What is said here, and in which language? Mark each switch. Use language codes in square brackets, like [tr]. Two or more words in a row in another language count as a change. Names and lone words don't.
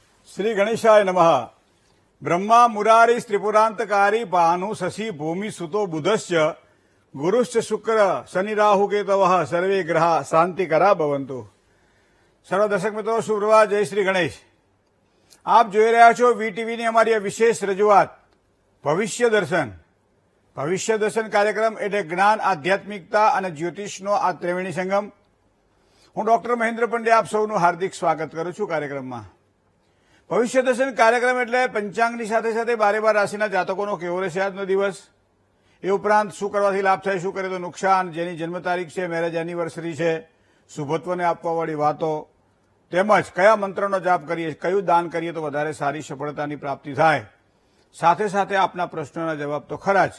[sa] श्री गणेशाय नमः। ब्रह्मा मुरारी त्रिपुरांतकारी भानु शशि भूमि सुतो बुधश्च गुरुश्च शुक्र शनि राहु केतवः सर्वे ग्रह शांतिकरा भवन्तु। [hi] सर्व दर्शक मित्रों शुभप्रभात, जय श्री गणेश। [gu] आप જોઈ રહ્યા છો વીટીવીની અમારી વિશેષ રજૂઆત ભવિષ્ય દર્શન। ભવિષ્ય દર્શન કાર્યક્રમ એટલે જ્ઞાન, આધ્યાત્મિકતા અને જ્યોતિષનો આ ત્રિવેણી સંગમ। હું ડોક્ટર મહેન્દ્ર પંડ્યા આપ સૌનું હાર્દિક સ્વાગત કરું છું કાર્યક્રમમાં। ભવિષ્ય દર્શન કાર્યક્રમ એટલે પંચાંગની સાથે સાથે 12 રાશિના જાતકોનો કેવો રહેશે આજનો દિવસ, એ ઉપરાંત શું કરવાથી લાભ થાય, શું કરે તો નુકસાન, જેની જન્મ તારીખ છે, [en] marriage anniversary [gu] છે, શુભત્વને આપવાવાળી વાતો, તેમજ કયા મંત્રનો જાપ કરીએ, કયું દાન કરીએ તો વધારે સારી સફળતાની પ્રાપ્તિ થાય, સાથે સાથે આપના પ્રશ્નોના જવાબ તો ખરા જ।